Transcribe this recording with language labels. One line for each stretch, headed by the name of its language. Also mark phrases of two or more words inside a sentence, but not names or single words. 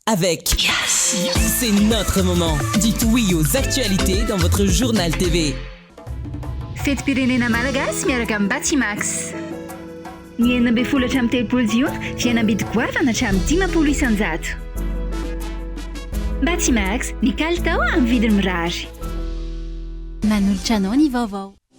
French: avec Yes. C'est notre moment. Dites oui aux actualités dans votre journal TV.
Malagasy: Fetim-pirenena malagasy miaraka amin'ny Batimax. Ny 12 hatramin'ny 13 jiona fiainam-bidy goavana hatramin'ny 10 isanjato. Batimax, ny kalitao amin'ny vidiny mirary. Manolotra anao ny vaovao.